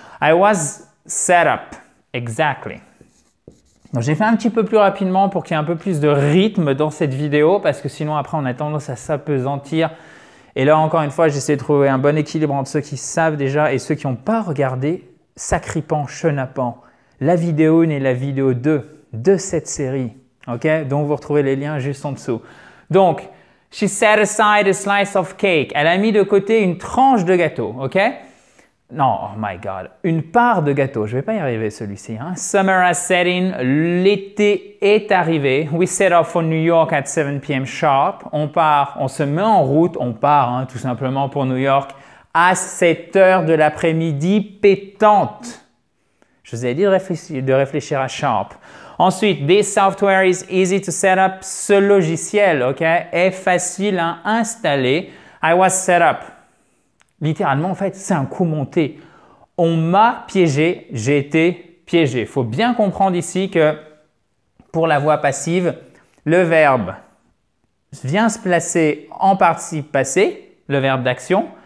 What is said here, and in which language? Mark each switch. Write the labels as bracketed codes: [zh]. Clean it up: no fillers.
[en] I was set up. Exactly. [fr] Donc, j'ai fait un petit peu plus rapidement pour qu'il y ait un peu plus de rythme dans cette vidéo parce que sinon, après, on a tendance à s'apesantir. Et là, encore une fois, j'essaie de trouver un bon équilibre entre ceux qui savent déjà et ceux qui n'ont pas regardé Sacripant, Chenapan, la vidéo 1 et la vidéo 2 de cette série, ok? Donc, vous retrouvez les liens juste en dessous. [en] Donc, she set aside a slice of cake. [fr] Elle a mis de côté une tranche de gâteau, ok? Non, [en] oh my God, [fr] une part de gâteau. Je ne vais pas y arriver celui-ci. [en] Hein? Summer has set in. [fr] L'été est arrivé. [en] We set off for New York at 7 p.m. sharp. [fr] On part, on se met en route, on part hein, tout simplement pour New York à 7 heures de l'après-midi pétante. Je vous ai dit de réfléchir à sharp. [en] Ensuite, this software is easy to set up. [fr] Ce logiciel okay, est facile à installer. [en] I was set up. [fr] Littéralement, en fait, c'est un coup monté. On m'a piégé, j'ai été piégé. Il faut bien comprendre ici que pour la voix passive, le verbe vient se placer en participe passé, le verbe d'action.